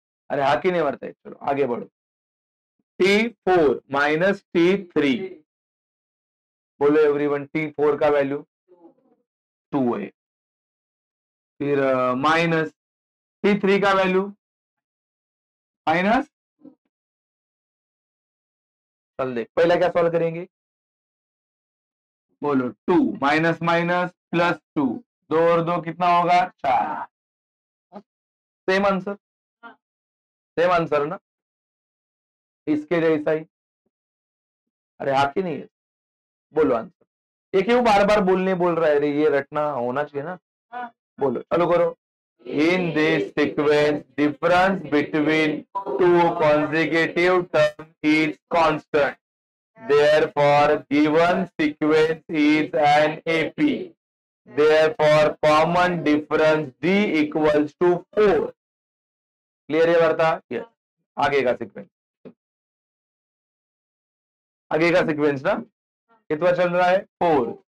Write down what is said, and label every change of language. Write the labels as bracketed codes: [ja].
[hi] अरे हाकी नहीं मरता है, चलो आगे बढ़ो। T4 माइनस T3, बोलो एवरीवन, T4 का वैल्यू 2 है, फिर माइनस T3 का वैल्यू माइनस, चल देख पहला क्या सॉल्व करेंगे, बोलो 2 माइनस माइनस +2, 2 और 2 कितना होगा, 4। सेम आंसर, सेम आंसर ना, इसके जैसा ही। अरे हाँ कि नहीं है, बोलो आंसर। ये क्यों बार बार बोलने बोल रहा है रे, ये रटना होना चाहिए ना। बोलो, चालू करो। [en] In this sequence, difference between two consecutive terms is constant. Therefore, given sequence is an AP. Therefore, common difference D equals to 4. [hi] Clear है वार्ता? यस। आगे का सीक्वेंस, आगे का सीक्वेंस ना कितना चल रहा है, 4।